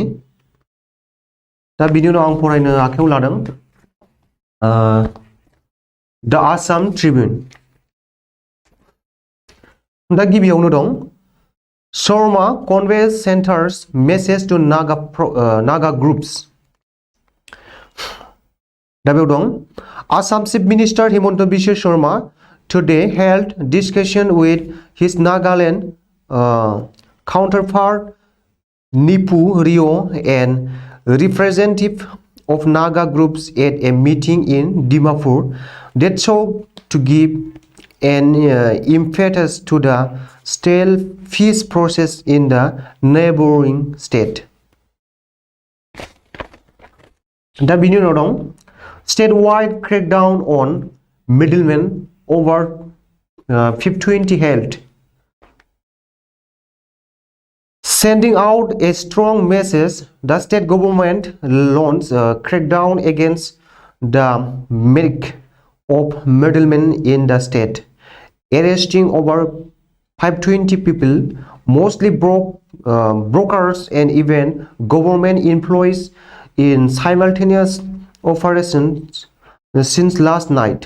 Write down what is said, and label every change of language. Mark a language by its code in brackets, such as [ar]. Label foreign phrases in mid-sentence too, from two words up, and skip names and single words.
[brx] दा बिनि उनाव आं फरायनो आखायाव लादों द आसाम ट्रिब्युन। दा गिबियावनो दं [en] शर्मा conveys Centre's message to Naga groups. [brx] दा बेयाव दं [en] Assam Chief Minister Himanta Biswa Sarma today held discussion with his Nagaland counterpart Nipu Rio and representative of Naga groups at a meeting in Dimapur that sought to give an impetus to the stale peace process in the neighboring state. [brx] दा बिनि उनाव दं [en] statewide crackdown on middlemen over 520 held, sending out a strong message. The state government launched a crackdown against the milk of middlemen in the state, arresting over 520 people, mostly brokers and even government employees in simultaneous operations since last night.